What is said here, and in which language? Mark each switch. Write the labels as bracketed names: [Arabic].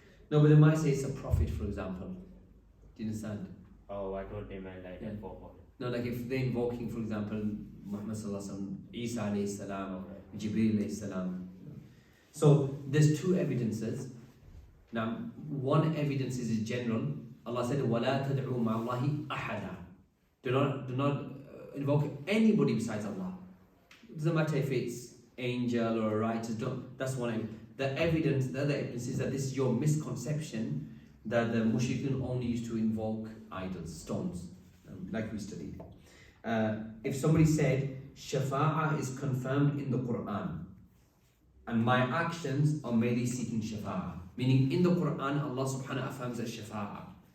[English] No, but they might say it's a prophet, for example. Do you understand? Oh, I thought they meant like Yeah. that for No, like if they're invoking, for example, Muhammad sallallahu alaihi wasallam, Isa alayhi salam, or Jibreel alayhi salam. So there's two evidences. Now, one evidence is in general. Allah said, [Arabic] وَلَا تَدْعُوا مَعَ اللَّهِ أَحَدًا. [English] Do not invoke anybody besides Allah. It doesn't matter if it's angel or a righteous. That's one evidence. The other evidence is that this is your misconception that the mushrikun only used to invoke idols, stones, like we studied. If somebody said, Shafa'ah is confirmed in the Qur'an, and my actions are merely seeking Shafa'ah, meaning in the Qur'an, Allah subhanahu wa ta'ala affirms as Shafa'ah.